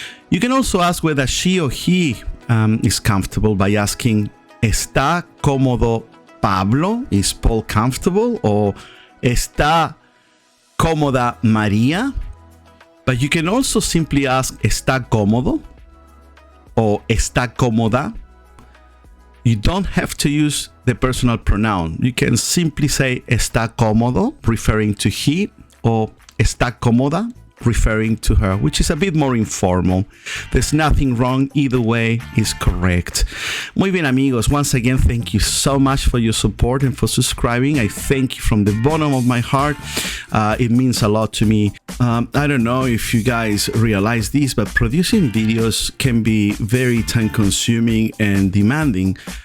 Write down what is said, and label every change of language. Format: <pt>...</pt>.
<en>You can also ask whether she or he is comfortable by asking,</en> <es>¿está cómodo Pablo?</es> <en>Is Paul comfortable? Or</en> <es>¿está cómoda María?</es> <en>But you can also simply ask,</en> <es>¿está cómodo?</es> <en>Or</en> <es>¿está cómoda?</es> <en>You don't have to use the personal pronoun. You can simply say,</en> <es>¿está cómodo?</es> <en>Referring to he, or</en> <es>¿está cómoda?</es> <en>Referring to her, which is a bit more informal. There's nothing wrong. Either way is correct.</en> <es>Muy bien, amigos.</es> <en>Once again, thank you so much for your support and for subscribing. I thank you from the bottom of my heart. It means a lot to me. I don't know if you guys realize this, but producing videos can be very time-consuming and demanding.</en>